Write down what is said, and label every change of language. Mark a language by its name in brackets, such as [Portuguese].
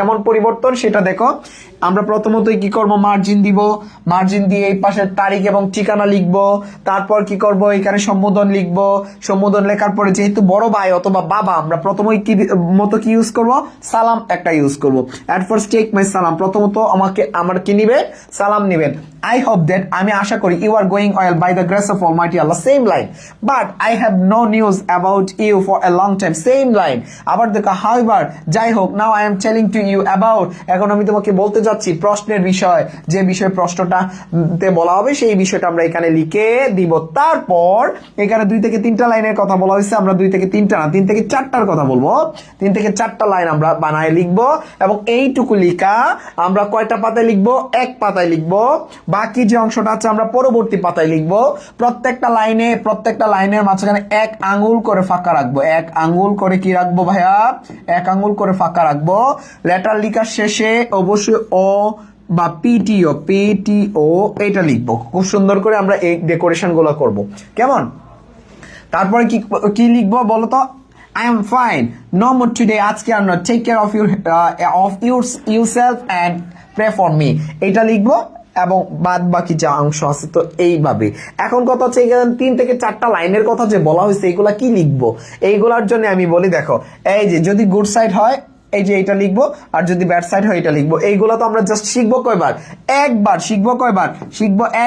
[Bangla] কেমন পরিবর্তন সেটা দেখো। আমরা প্রথমতই কি করব, মার্জিন দিব, মার্জিন দিয়ে এই পাশে তারিখ এবং ঠিকানা লিখব। তারপর কি করব, এখানে সম্বোধন লিখব। সম্বোধন লেখার পরে যেহেতু বড় ভাই অথবা বাবা, আমরা প্রথমেই কি মতো কি ইউজ করব, সালাম একটা ইউজ করব। [English] at first take my সালাম, [Bangla] প্রথমত আমার কি নিবেন, সালাম নিবেন। [English] I hope that, [Bangla] আমি আশা করি, [English] you are going well by the grace of Almighty Allah, same line, but I have no news about you for a long time, same line। [Bangla] আবার দেখো, [English] however, [Bangla] যাই হোক, [English] now I am telling to you about, [Bangla] এখন আমি তোমাকে বলতে যাচ্ছি প্রশ্নের বিষয়, যে বিষয় প্রশ্নটা তে বলা হবে সেই বিষয়টা আমরা এখানে লিখে দিব। তারপর এখানে 2 থেকে 3টা লাইনের কথা বলা হয়েছে, আমরা 2 থেকে 3টা না, 3 থেকে 4টার কথা বলবো। 3 থেকে 4টা লাইন আমরা বানায় লিখবো এবং এইটুকু লিখা আমরা কয়টা পাতায় লিখবো, 1 পাতায় লিখবো। বাকি যে অংশটা আছে আমরা পরবর্তী পাতায় লিখবো। প্রত্যেকটা লাইনের মাঝখানে 1 আঙ্গুল করে ফাঁকা রাখবো। 1 আঙ্গুল করে কি রাখবো ভাইয়া, 1 আঙ্গুল করে ফাঁকা রাখবো। লেটার লেখার শেষে অবশ্যই ও বা পিটিও এটা লিখবো। খুব সুন্দর করে আমরা এই ডেকোরেশন গুলো করবো, কেমন? তারপরে কি লিখবো বলো তো? [English] I am fine, no more today, [Bangla] আজকে আর নয়, [English] take care of yourself and pray for me, [Bangla] এটা লিখবো। এবং বাদ বাকি যা অংশ আছে তো এইভাবে। এখন কথা হচ্ছে এখানে 3 থেকে 4টা লাইনের কথা যে বলা হয়েছে, এইগুলা কি লিখবো? এইগুলার জন্য আমি বলি, দেখো, এই যে যদি গুড সাইড হয় এই যে এটা লিখবো, আর যদি ব্যাড সাইড হয় এটা লিখবো। এইগুলা তো আমরা জাস্ট শিখবো কয়বার, একবার শিখবো। কয়বার শিখবো?